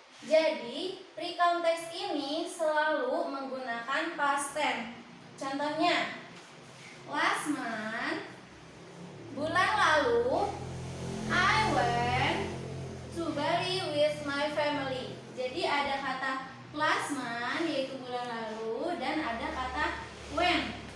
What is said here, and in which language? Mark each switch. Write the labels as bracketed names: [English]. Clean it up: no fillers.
[Indonesian] Jadi, recontext ini selalu menggunakan past tense. Contohnya, [English] last month, [Indonesian] bulan lalu, [English] I went to Bali with my family. [Indonesian] Jadi ada kata [English] last month [Indonesian] yaitu bulan lalu dan ada kata when.